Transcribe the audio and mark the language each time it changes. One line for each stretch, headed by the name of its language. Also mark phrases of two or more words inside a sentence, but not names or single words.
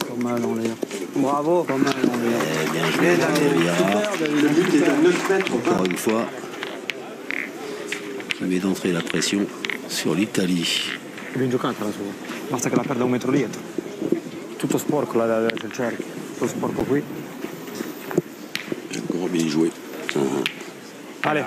French: mal en l'air. Bravo. Pas mal en l'air. Bien joué, David. Le but est à 9 mètres. Encore une fois, qui met d'entrée la pression sur l'Italie.
Italian: È ben giocata la sua. Basta che la perda un metro dietro. Tutto sporco là del cerchio. Tutto sporco qui.
French: Encore bien joué. Ale,